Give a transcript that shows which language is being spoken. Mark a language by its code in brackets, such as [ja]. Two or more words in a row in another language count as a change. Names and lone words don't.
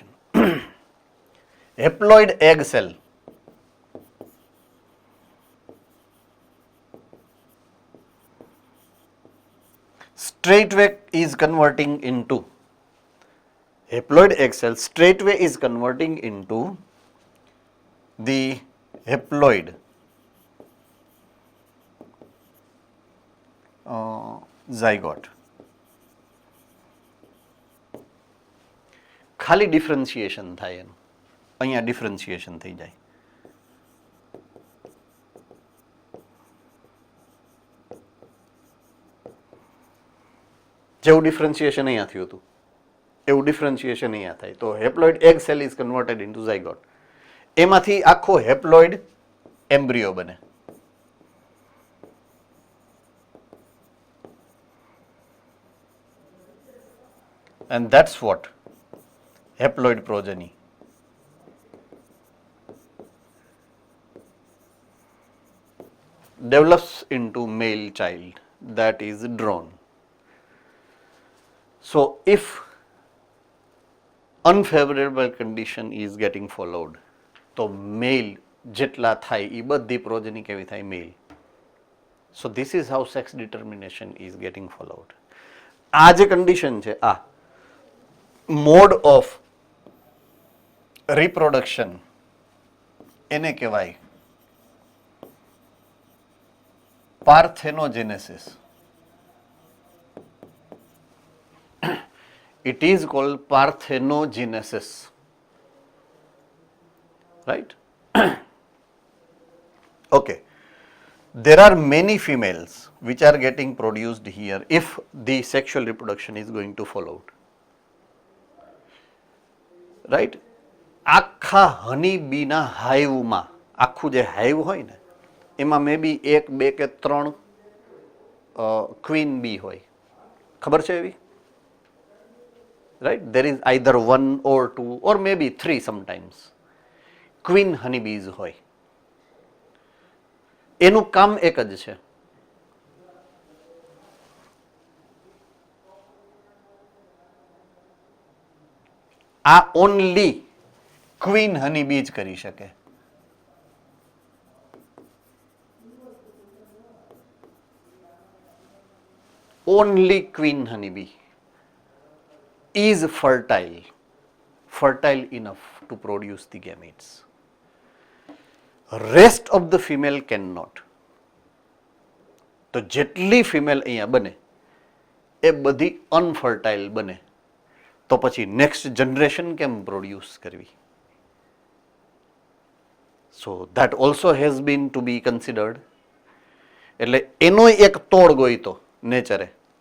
[en] Haploid egg cell straightway is converting into haploid egg cell straightway is converting into the haploid zygote. [gu] ખાલી ડિફરન્શિએશન થાય એનું, અહીંયા ડિફરન્શિએશન થઈ જાય. જેવું ડિફરન્શિએશન અહીંયા થયું હતું એવું ડિફરન્શિએશન અહીંયા થાય. [en] તો haploid egg cell is converted into zygote. [gu] એમાંથી આખો [en] haploid embryo [gu] બને. [en] And that's what haploid progeny. Develops into male child that is drawn. So if unfavorable condition is getting followed, [gu] તો male જેટલા થાય એ બધી progeny કેવી થાય? male. [en] So this is how sex determination is getting followed. [gu] આ જે condition છે, આ [en] mode of reproduction [gu] એને કહેવાય parthenogenesis. [en] It is called parthenogenesis, right? Okay, there are many females which are getting produced here if the sexual reproduction is going to follow, right? [gu] આખા [en] honey bee hive, [gu] આખું જે હાઈવ હોય ને એમાં [en] may be [gu] 1, 2 કે 3 [en] queen bee [gu] હોય, ખબર છે એવી? [en] right? There is either 1 or 2 or maybe 3 sometimes. queen honeybees [gu] હોય. એનું કામ એક જ છે, આ [en] only queen honeybee [gu] જ કરી શકે. [en] only queen honeybee is fertile enough to produce the gametes. Rest of the female cannot. [gu] તો જેટલી ફિમેલ અહીંયા બને એ બધી અનફર્ટાઇલ બને, તો પછી [en] next generation [gu] કેમ પ્રોડ્યુસ કરવી? [en] so that also has been to be considered. [gu] એટલે એનો એક તોડ ગોઈતો નેચરે.